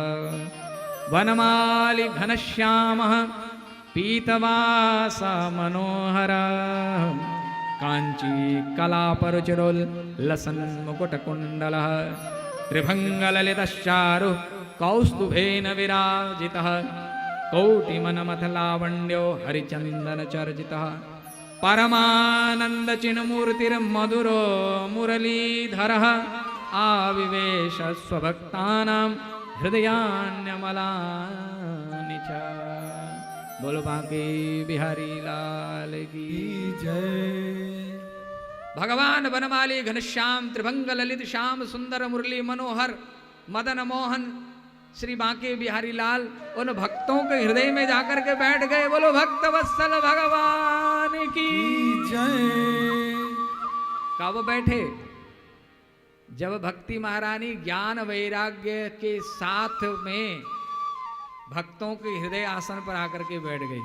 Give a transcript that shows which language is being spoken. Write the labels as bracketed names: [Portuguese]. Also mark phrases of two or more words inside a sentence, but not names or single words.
[Sanskrit] वनमाली घनश्यामः पीतवासा मनोहर कांची कलापरुचिरोल्लसन् मुकुटकुण्डलः त्रिभंगललितश्चारु कौस्तुभेन विराजितः कौटिमनमथलावण्यो हरिचन्दनचर्चितः परमानन्दचिन्मूर्तिर्मधुरो मुरलीधरः आविवेश स्वभक्तानां हृदयान्यमलानि च। [Hindi] बोलो बांके बिहारी लाल की जय। भगवान वनमाली घनश्याम त्रिभंग ललित श्याम सुंदर मुरली मनोहर मदन मोहन श्री बांके बिहारी लाल उन भक्तों के हृदय में जाकर के बैठ गए। बोलो भक्त वत्सल भगवान की जय। कब बैठे? जब भक्ति महारानी ज्ञान वैराग्य के साथ में भक्तों के हृदय आसन पर आकर के बैठ गई।